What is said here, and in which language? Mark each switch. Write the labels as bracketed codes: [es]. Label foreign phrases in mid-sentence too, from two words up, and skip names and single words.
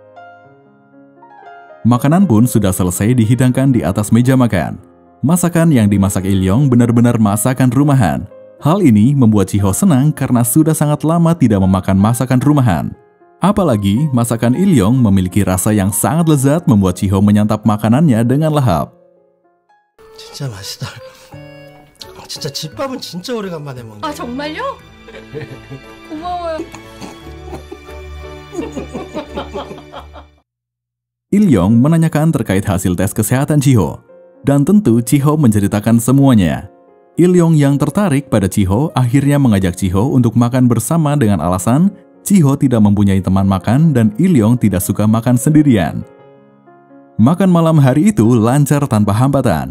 [id] Makanan pun sudah selesai dihidangkan di atas meja makan. Masakan yang dimasak Il-yong benar-benar masakan rumahan. Hal ini membuat Chiho senang karena sudah sangat lama tidak memakan masakan rumahan. Apalagi masakan Il-yong memiliki rasa yang sangat lezat membuat Chiho menyantap makanannya dengan lahap. [ko] 진짜 맛있다. 진짜 집밥은 진짜 오래간만에 먹네. 아, 정말요? 고마워요. [id] Il-yong menanyakan terkait hasil tes kesehatan Ji-ho. Dan tentu Ji-ho menceritakan semuanya. Il-yong yang tertarik pada Ji-ho akhirnya mengajak Ji-ho untuk makan bersama dengan alasan Ji-ho tidak mempunyai teman makan dan Il-yong tidak suka makan sendirian. Makan malam hari itu lancar tanpa hambatan.